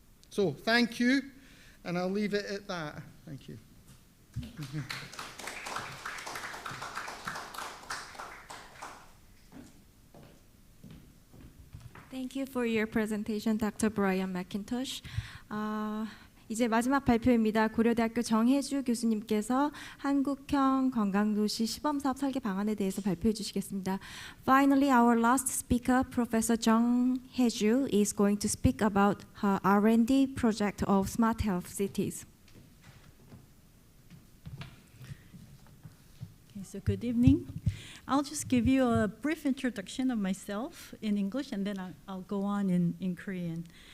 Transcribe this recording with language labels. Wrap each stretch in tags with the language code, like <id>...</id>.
<en>So thank you, and I'll leave it at that. Thank you. Thank you for your presentation, Dr. Brian McIntosh.</en> <ko>이제 마지막 발표입니다. 고려대학교 정혜주 교수님께서 한국형 건강도시 시범사업 설계 방안에 대해서 발표해 주시겠습니다.</ko> <en>Finally, our last speaker, Professor Jung Hae-ju, is going to speak about her R&D project of smart health cities. Okay, so good evening. I'll just give you a brief introduction of myself in English, and then I'll go on in Korean.</en>